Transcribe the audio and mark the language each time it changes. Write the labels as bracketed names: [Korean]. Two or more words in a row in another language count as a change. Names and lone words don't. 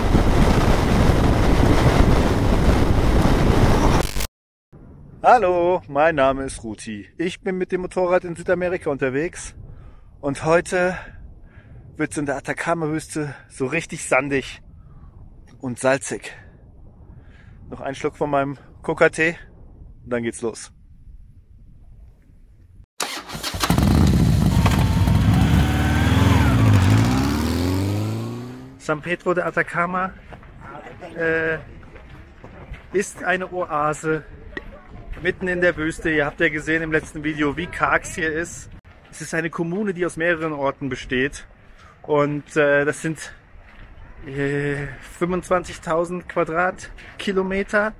[German] Hallo, mein Name ist Ruti. Ich bin mit dem Motorrad in Südamerika unterwegs und heute wird es in der Atacama-Wüste so richtig sandig und salzig. Noch einen Schluck von meinem Coca-Tee und dann geht's los. San Pedro de Atacama ist eine Oase mitten in der Wüste. Ihr habt ja gesehen im letzten Video, wie karg es hier ist. Es ist eine Kommune, die aus mehreren Orten besteht. Und das sind 25.000 Quadratkilometer.